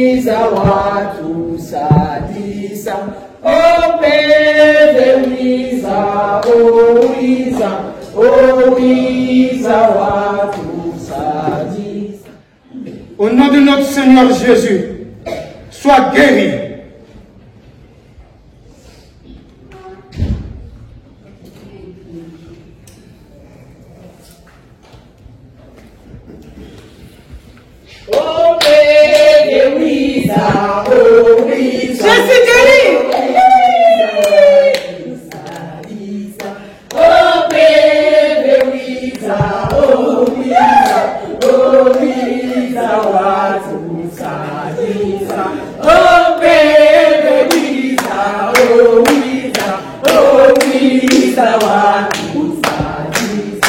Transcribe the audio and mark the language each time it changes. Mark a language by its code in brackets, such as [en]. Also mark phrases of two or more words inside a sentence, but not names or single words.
[kg] wiza watu sadisa. Oh bebe wiza, oh wiza watu sadisa. [fr] Au nom de notre Seigneur Jésus, sois guéri. Oh bébé Wiza, oh Wiza, je suis guéri. [kg] Oh bébé Wiza, oh Wiza, watu sadisa. Oh bébé Wiza, oh Wiza, watu sadisa.